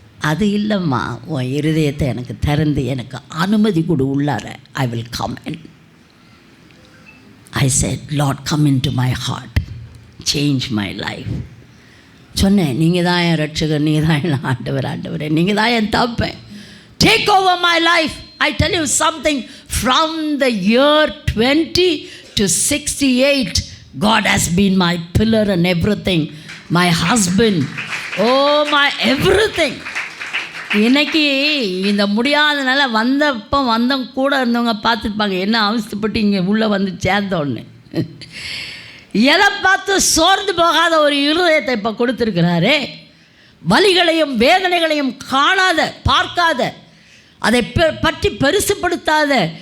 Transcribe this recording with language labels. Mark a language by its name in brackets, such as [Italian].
[Tamil] அது இல்லைம்மா, உன் இருதயத்தை எனக்கு திறந்து எனக்கு அனுமதி கொடு உள்ளார. [English] I will come in. I said, Lord come in to my heart, change my life. [Tamil] சொன்னேன், நீங்கள் தான் என் ரட்சகர், நீங்கள் தான் என் ஆண்டவரே, நீங்கள் தான் என் தப்பேன். [English] Take over my life. I tell you something, from the year 20 to 68, God has been my pillar and everything. My husband, oh my everything. [Tamil] இன்னைக்கு இந்த முடியாதனால வந்தவங்க கூட இருந்தவங்க பார்த்துருப்பாங்க, என்ன அவசரப்பட்டு இங்கே உள்ளே வந்து சேர்ந்தோன்னு. எதை பார்த்து சோர்ந்து போகாத ஒரு இருதயத்தை இப்போ கொடுத்துருக்கிறாரே. வலிகளையும் வேதனைகளையும் காணாத, பார்க்காத, அதை பற்றி பெருசுப்படுத்தாத